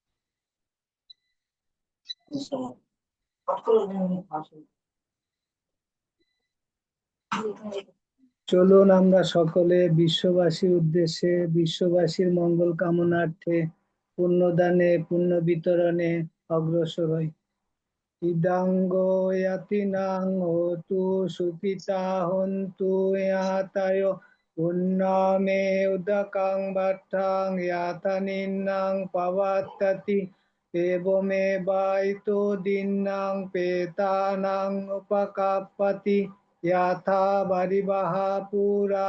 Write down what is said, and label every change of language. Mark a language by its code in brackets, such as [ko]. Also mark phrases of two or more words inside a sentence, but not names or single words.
[bn] চলুন আমরা সকলে বিশ্ববাসীর উদ্দেশ্যে বিশ্ববাসীর মঙ্গল কামনার্থে পুণ্যদানে পুণ্য বিতরণে অগ্রসর হই। [pi] ইদাঙ্গ ইয়াতিনাং হোতু সুখিতা হন্তু ইয়াতায় পুণ্যমে উদকাং বাট্টাং ইয়াতানিন্নাং পাবাত্ততি এবমে বাইতো দিন্নাং পেতানাং উপকাপ্পতি ইয়াথা বারিবাহা পুরা